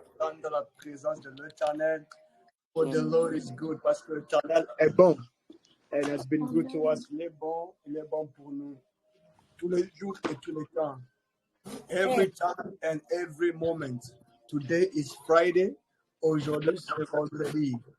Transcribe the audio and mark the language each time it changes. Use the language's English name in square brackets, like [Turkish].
[French] dans la présence de l'Éternel. [English] For the Lord is good, [French] parce que l'Éternel est bon. [English] And has been good to us. [French] Il est bon pour nous. Tous les jours et tous les temps. [English] Every time and every moment. Today is Friday. [French] Aujourd'hui, c'est vendredi.